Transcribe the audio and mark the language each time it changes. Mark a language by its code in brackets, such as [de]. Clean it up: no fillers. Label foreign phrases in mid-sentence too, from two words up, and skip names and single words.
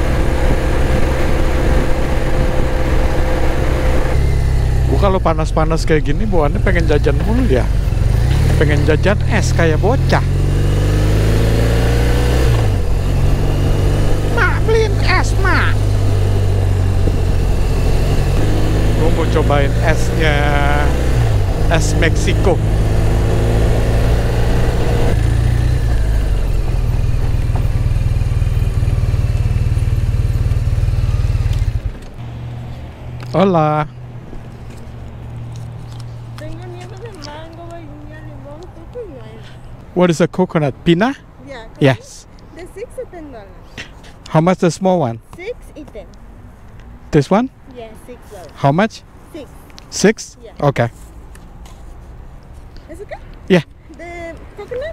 [id] Gua kalau panas-panas kayak gini bawaannya pengen jajan mulu ya. Pengen jajan es kayak bocah. Mak, beliin es, Mak. Gua mau cobain esnya, es Meksiko. [es] Hola. Tengo nieve de mango, vainilla, limón, coco y nuez. [en] What is a coconut? Pina? Yeah. Yes. The $6 or $10. How much the small one? [es] 6 y 10. [en] This one? Yeah, $6. How much? 6. 6? Yeah. Okay. [es] ¿Es okay? [en] Yeah. The coconut?